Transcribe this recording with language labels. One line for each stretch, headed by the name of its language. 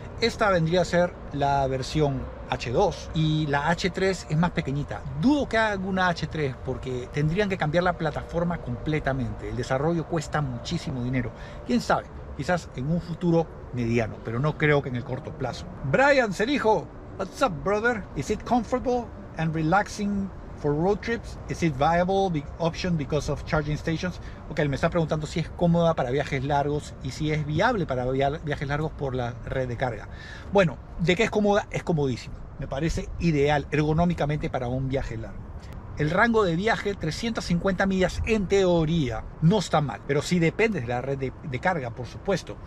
Spanish: Esta vendría a ser la versión H2 y la H3 es más pequeñita. Dudo que haga una H3 porque tendrían que cambiar la plataforma completamente. El desarrollo cuesta muchísimo dinero. Quién sabe, quizás en un futuro mediano, pero no creo que en el corto plazo.
English: Brian Cerijo, what's up, brother? Is it comfortable and relaxing for road trips? Is it viable option because of charging stations?
Spanish: Ok, me está preguntando si es cómoda para viajes largos y si es viable para viajes largos por la red de carga. Bueno, de que es cómoda, es comodísima. Me parece ideal ergonómicamente para un viaje largo. El rango de viaje, 350 millas en teoría, no está mal, pero sí depende de la red de carga, por supuesto.